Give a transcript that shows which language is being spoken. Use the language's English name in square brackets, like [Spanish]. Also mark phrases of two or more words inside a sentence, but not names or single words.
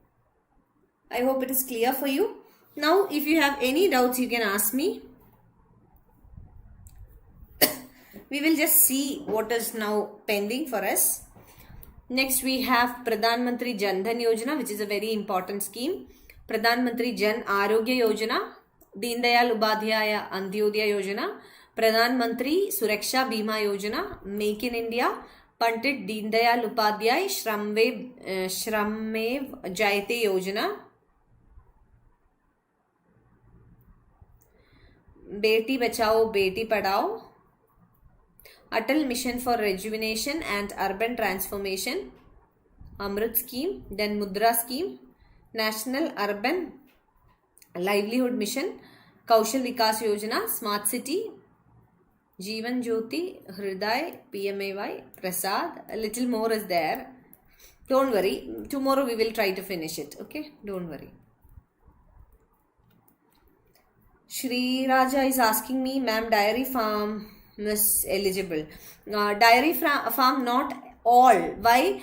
[English] I hope it is clear for you. Now, if you have any doubts, you can ask me. We will just see what is now pending for us. Next, we have Pradhan Mantri Jan Dhan Yojana, which is a very important scheme. Pradhan Mantri Jan Arogya Yojana, Deen Dayal Upadhyaya Antyodaya Yojana, Pradhan Mantri Suraksha Bima Yojana, Make in India, Pandit Deen Dayal Upadhyay Shramev Jayate Yojana, Beti Bachao Beti Padhao, Atal Mission for Rejuvenation and Urban Transformation, Amrit Scheme, then Mudra Scheme, National Urban Livelihood Mission, Kaushal Vikas Yojana, Smart City, Jeevan Jyoti, Hriday, PMAY, Prasad. A little more is there. Don't worry. Tomorrow we will try to finish it. Okay? Don't worry. Shri Raja is asking me, ma'am, dairy farm is eligible. Dairy farm, not all. Why?